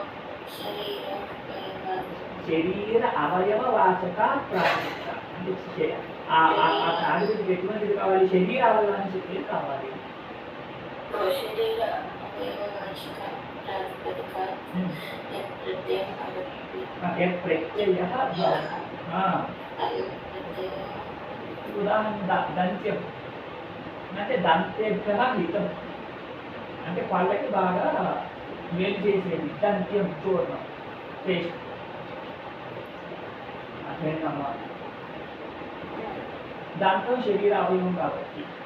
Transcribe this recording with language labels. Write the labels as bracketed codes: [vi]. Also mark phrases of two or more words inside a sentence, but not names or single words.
[sa] शरीर अवयववाचकात् प्रातिपदिकात् [te] అంటే ఆ ప్రాతిపదిక ఎటువంటిది కావాలి శరీర అవయవాన్ని చెప్పేది కావాలి [sa] शरीर अवयववाचक प्रातिपदिकात् यत् प्रत्ययः [te] ఉదాహరణ దంత్యం అంటే [sa] दन्तेभ्य हितम् [te] అంటే పళ్ళకి బాగా మేలు చేసేది దంత్యం చూర్ణం పేస్ట్ అర్థమైందమ్మా దాంతో శరీర అవయవం కాబట్టి